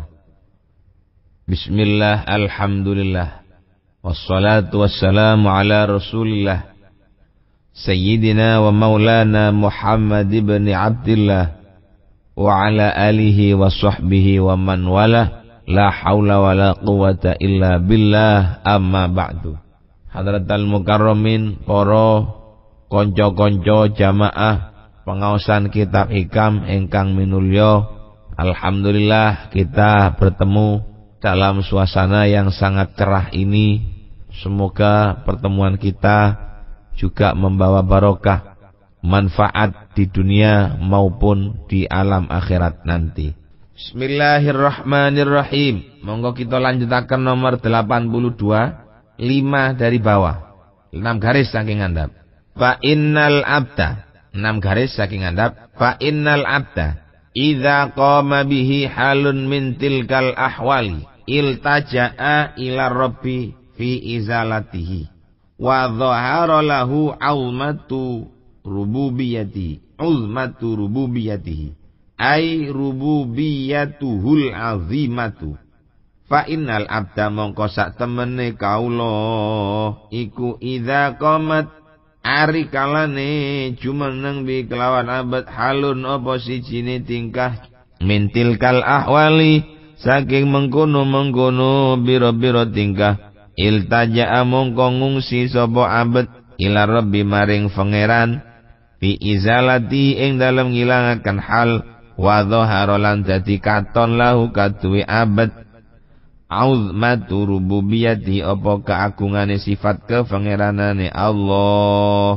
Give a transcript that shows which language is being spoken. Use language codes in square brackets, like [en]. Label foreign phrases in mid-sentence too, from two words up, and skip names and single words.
[ar] بسم الله، الحمد لله، والصلاة والسلام على رسول الله سيدنا ومولانا محمد بن عبد الله وعلى آله وصحبه ومن والاه. لا حول ولا قوة إلا بالله، أما بعد. حضرات المكرمين, [jv] para konco-konco jamaah pengaosan kitab hikam ingkang minulya, [id] alhamdulillah kita bertemu dalam suasana yang sangat cerah ini. Semoga pertemuan kita juga membawa barokah, manfaat di dunia maupun di alam akhirat nanti. Bismillahirrahmanirrahim. [jv] Monggo kita lanjutakan nomor 82, 5 [id] dari bawah, [jv] 6 garis saking andap. [ar] فإن العبد, 6 [jv] garis saking andap. [ar] فإن العبد إذا قام به حال من تلك الأحوال التجأ إلى ربه في إزالته وظهر له عظمة ربوبيته أي ربوبيته العظيمة. فإن العبد [jv] mongko sak temene kaula iku [ar] إذا قامت [jv] ari kalane jumeneng bi kelawan abad halun apa sijine tingkah [ar] من تلك الأحوال [jv] saking mengkono-mengkono biro-biro tingkah iltaja'a mongko ngungsi sapa abad [ar] إلى ربه [jv] maring pangeran [ar] في إزالة [jv] ing dalem ngilangaken hal [ar] وظهر [jv] lan dadi katon lahu kaduwe abad [ar] عظمة ربوبية [jv] apa keagungane sifat kepengeranane Allah.